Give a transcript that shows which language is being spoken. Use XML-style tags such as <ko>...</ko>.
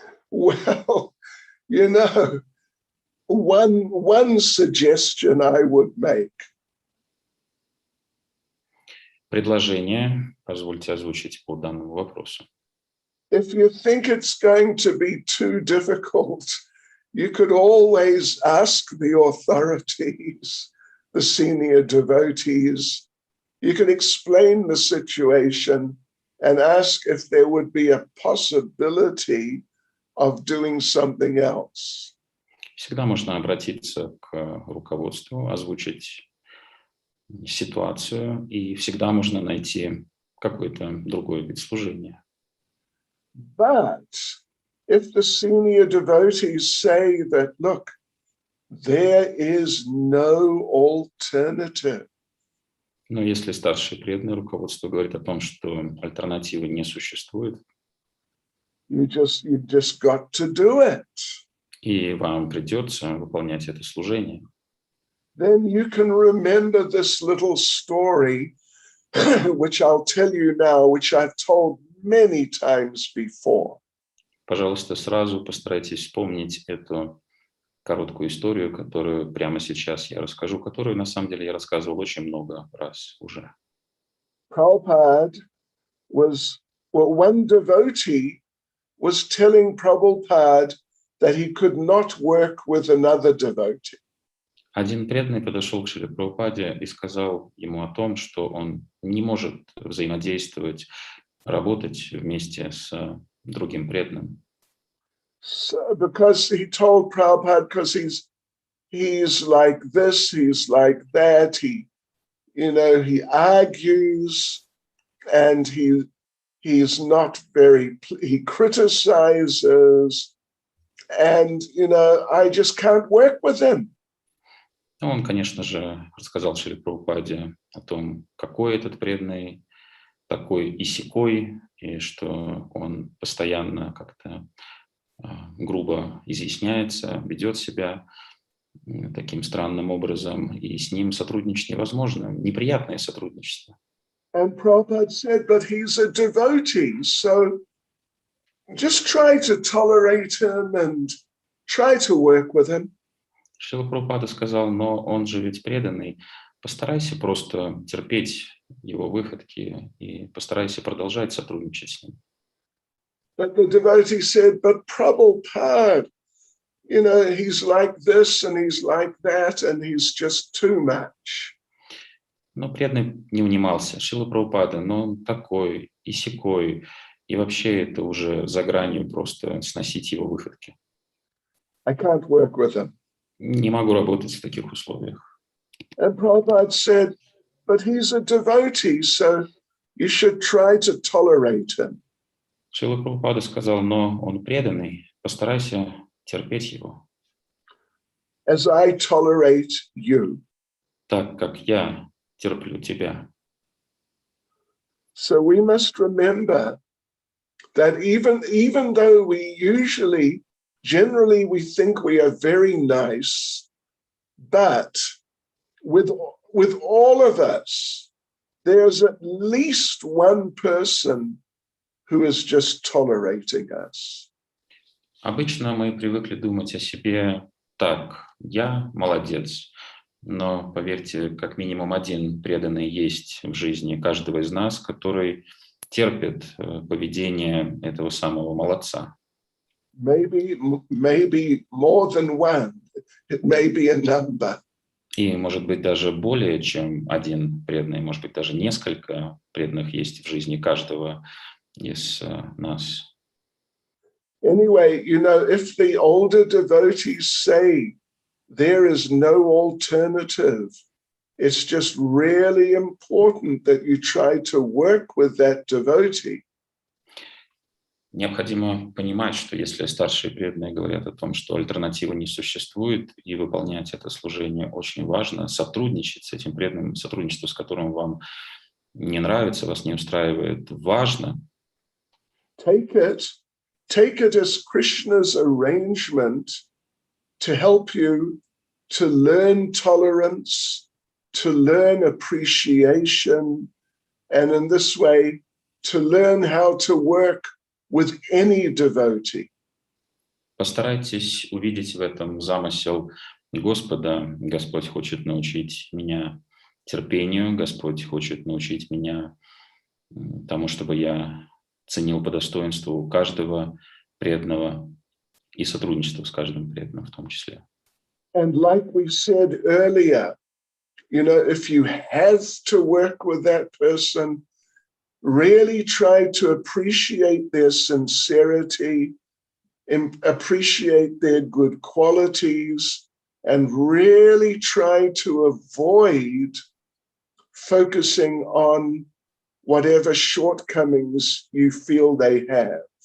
<en>Well, you know, one suggestion I would make.</en> <ru>Предложение позвольте озвучить по данному вопросу.</ru> <en>If you think it's going to be too difficult, you could always ask the authorities, the senior devotees. You can explain the situation and ask if there would be a possibility of doing something else.</en> <ru>Всегда можно обратиться к руководству, озвучить ситуацию, и всегда можно найти какой-то другой вид служения.</ru> <en>But if the senior devotees say that, look, there is no alternative.</en> <ru>Но если старший преданный руководство говорит о том, что альтернативы не существует,</ru> <en>You just got to do it.</en> <ru>и вам придется выполнять это служение,</ru> <en>Then you can remember this little story, which I'll tell you now, which I've told many times before.</en> <ru>пожалуйста, сразу постарайтесь вспомнить эту короткую историю, которую прямо сейчас я расскажу, которую на самом деле я рассказывал очень много раз уже.</ru> <en>Prabhupada one devotee was telling Prabhupada that he could not work with another devotee.</en> <ru>Один преданный подошел к Шриле Прабхупаде и сказал ему о том, что он не может взаимодействовать, работать вместе с другим преданным.</ru> <en>So, because he told Prabhupada, because he's like this, he's like that, he argues, and he's not he criticizes, and I just can't work with him.</en> <ru>Он, конечно же, рассказал Шриле Прабхупаде о том, какой этот преданный, такой и сякой, и что он постоянно как-то грубо изъясняется, ведет себя таким странным образом, и с ним сотрудничать невозможно, неприятное сотрудничество.</ru> <en>And Prabhupada said, but he's a devotee, so just try to tolerate him and try to work with him.</en> <ru>Шрила Прабхупада сказал, но он же ведь преданный, постарайся просто терпеть его выходки и постарайся продолжать сотрудничать с ним.</ru> <en>But the devotee said, but Prabhupada, he's like this and he's like that and he's just too much.</en> <ru>Но преданный не унимался. Шрила Прабхупада, но он такой и сякой. И вообще это уже за гранью просто сносить его выходки.</ru> <en>I can't work with him.</en> <ru>Не могу работать в таких условиях.</ru> <en>And Prabhupada said, but he's a devotee, so you should try to tolerate him.</en> <ru>Шрила Прабхупада сказал, но он преданный, постарайся терпеть его,</ru> <en>As I tolerate you.</en> <ru>так как я терплю тебя.</ru> <en>So we must remember that even though we generally we think we are very nice, but with all of us, there's at least one person who is just tolerating us.</en> <ru>Обычно мы привыкли думать о себе так, я молодец, но поверьте, как минимум один преданный есть в жизни каждого из нас, который терпит поведение этого самого молодца.</ru> <en>Maybe more than one. It may be a number.</en> <ru>И, может быть, даже более чем один преданный, может быть, даже несколько преданных есть в жизни каждого из нас.</ru> <en>Anyway, if the older devotees say there is no alternative, it's just really important that you try to work with that devotee.</en> <ru>Необходимо понимать, что если старшие преданные говорят о том, что альтернативы не существует, и выполнять это служение очень важно, сотрудничать с этим преданным, сотрудничество с которым вам не нравится, вас не устраивает, важно.</ru> <en>Take it as Krishna's arrangement to help you to learn tolerance, to learn appreciation, and in this way, to learn how to work with any devotee.</en> <ru>Постарайтесь увидеть в этом замысел Господа. Господь хочет научить меня терпению, Господь хочет научить меня тому, чтобы я ценил по достоинству каждого преданного и сотрудничество с каждым преданным в том числе.</ru> <en>And like we said earlier, if you have to work with that person, really try to appreciate their sincerity, appreciate their good qualities, and really try to avoid focusing on whatever shortcomings you feel they have.</en>